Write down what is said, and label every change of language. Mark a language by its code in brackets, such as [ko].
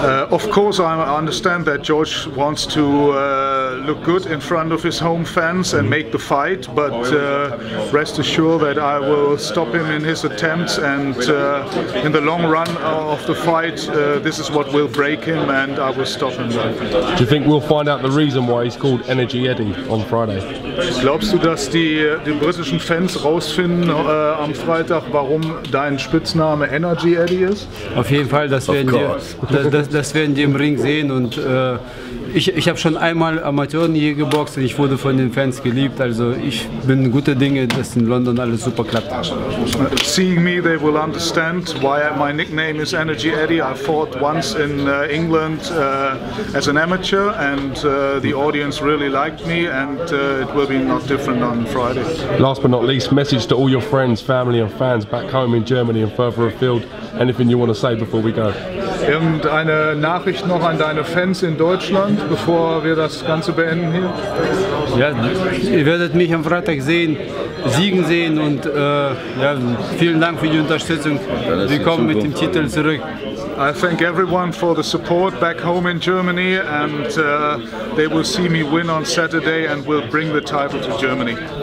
[en] Of course, I understand that George wants to look good in front of his home fans and make the fight, but rest assured that I will stop him in his attempts, and in the long run of the fight, this is what will break him, and I will stop him then. Do you think we'll find out the reason why he's called Energy Eddie on Friday? [de] Glaubst du, dass die britischen Fans rausfinden am Freitag, warum dein Spitzname Energy Eddie ist? Auf jeden Fall, das werden die im Ring sehen, und ich habe schon einmal Amateuren hier geboxt und ich wurde von den Fans geliebt, also ich bin guter Dinge, dass in London alles super klappt. [en] Seeing me, they will understand why my nickname is Energy Eddie. I fought once in England as an amateur, and the audience really liked me, and it will be not different on Friday. Last but not least, message to all your friends, family and fans back home in Germany and further afield. Anything you want to say before we go? [de] Irgendeine Nachricht noch an deine Fans in Deutschland, bevor wir das Ganze beenden hier? Ja, ihr werdet mich am Freitag sehen, siegen sehen, und ja, vielen Dank für die Unterstützung. Wir kommen mit dem Titel zurück. [en] I thank everyone for the support back home in Germany, and they will see me win on Saturday and will bring the title to Germany.